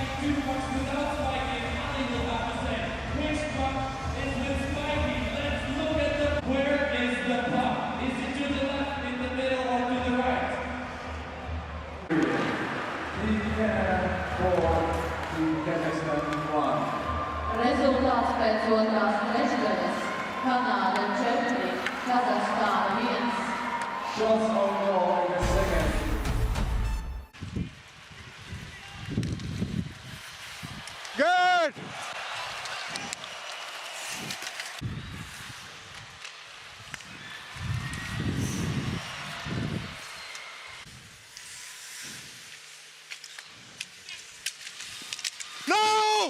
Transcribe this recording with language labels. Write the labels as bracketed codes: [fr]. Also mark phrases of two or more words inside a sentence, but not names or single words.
[en] two pucks without spiking. Ali will have to say, which puck is with spiking? Let's look at the, where is the puck? Is it to the left, in the middle, or to the right? [lv] Rezultāts pēc otrās trešdaļas. Kanāda 4, Kazahstāna 1. [en] Shots on goal in the second. Good. No!